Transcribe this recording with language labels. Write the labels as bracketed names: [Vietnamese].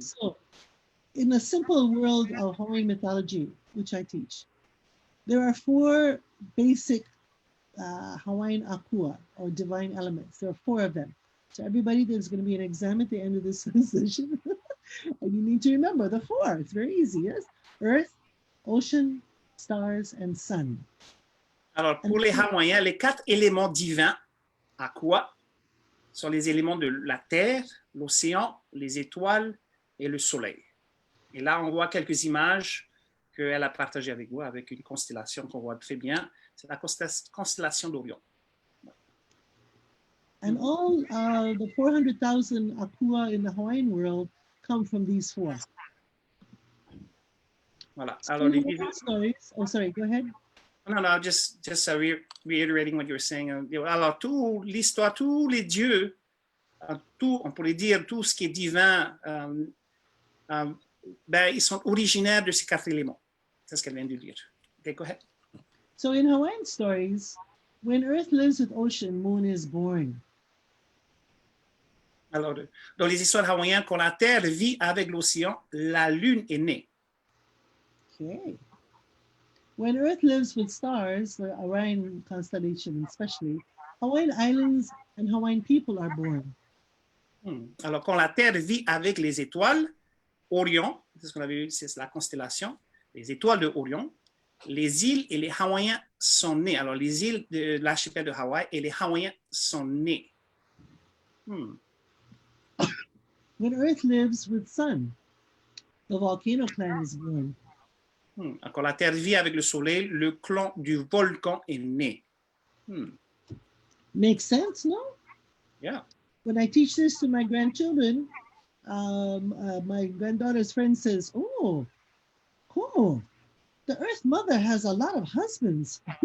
[English] So, in the simple world of Hawaiian mythology, which I teach, there are four basic Hawaiʻinuiākea, or divine elements. There are 4 of them. So everybody, there's going to be an exam at the end of this session. And you need to remember the 4. It's very easy, yes? Earth, ocean, stars, and sun. [French] Alors, pour les Hawaïens, les 4 éléments divins, aqua, sont les éléments de la terre, l'océan, les étoiles et le soleil. Et là, on voit quelques images qu'elle a partagées avec vous, avec une constellation qu'on voit très bien. C'est la constellation d'Orion. [English] And all the 400,000 akua in the Hawaiian world come from these 4. [French] Voilà. Alors, les [English] stories. Oh, sorry, go ahead. No, just reiterating what you were saying. [French] Alors, l'histoire, tous les dieux, tout, on pourrait dire tout ce qui est divin, ben, ils sont originaires de ces 4 éléments. C'est ce qu'elle vient de dire. [English] Okay, go ahead. So in Hawaiian stories, when Earth lives with ocean, Moon is born. [French] Alors, dans les histoires hawaïennes, quand la Terre vit avec l'océan, la Lune est née. [English] Okay. When Earth lives with stars, the Orion constellation especially, Hawaiian islands and Hawaiian people are born. [French] Alors, quand la Terre vit avec les étoiles, Orion, c'est ce qu'on avait vu, c'est la constellation, les étoiles de Orion, les îles et les Hawaïens sont nés. Alors, les îles de l'archipel de Hawaï et les Hawaïens sont nés. [English] When Earth lives with sun, the volcano clan is born. [French] Quand la Terre vit avec le Soleil, le clan du volcan est né. [English] Makes sense, no? Yeah. When I teach this to my grandchildren, my granddaughter's friend says, "Oh, como? The Earth Mother has a lot of husbands."